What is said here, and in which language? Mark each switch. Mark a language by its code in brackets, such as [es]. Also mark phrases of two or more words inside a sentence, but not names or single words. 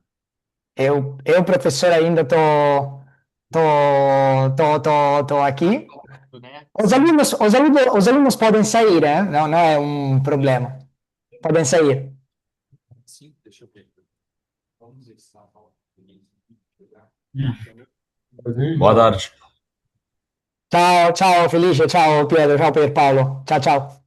[pt] Eu professor, ainda tô, tô aqui. Né? Os alunos podem sair, né? Não, não é um problema. Podem sair. Sim, deixa eu ver. Vamos ver se tá falando. Boa tarde. [it] Ciao, ciao Felice, ciao Pietro, ciao Pierpaolo. Ciao, ciao.